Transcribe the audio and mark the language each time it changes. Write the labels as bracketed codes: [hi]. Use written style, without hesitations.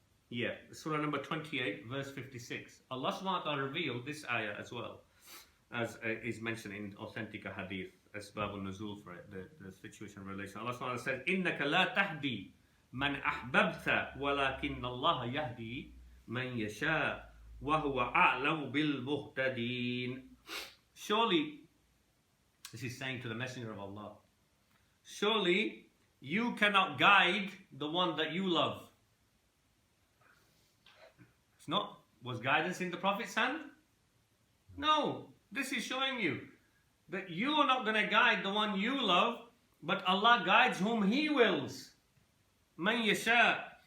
[en] Yeah, Surah number 28, verse 56. Allah subhanahu wa ta'ala revealed this ayah as well, as is mentioned in authentic hadith, asbab al-nuzul for it, the situation relation. Allah subhanahu wa ta'ala says, [ar] إِنَّكَ لَا تَهْدِي مَنْ أَحْبَبْتَ وَلَكِنَّ اللَّهَ يَهْدِي مَنْ يَشَاءُ وَهُوَ أَعْلَمُ بِالْمُهْتَدِينَ. [en] Surely, this is saying to the Messenger of Allah, surely you cannot guide the one that you love. It's not, was guidance in the Prophet's hand? No, this is showing you that you are not going to guide the one you love, but Allah guides whom He wills. Man yasha.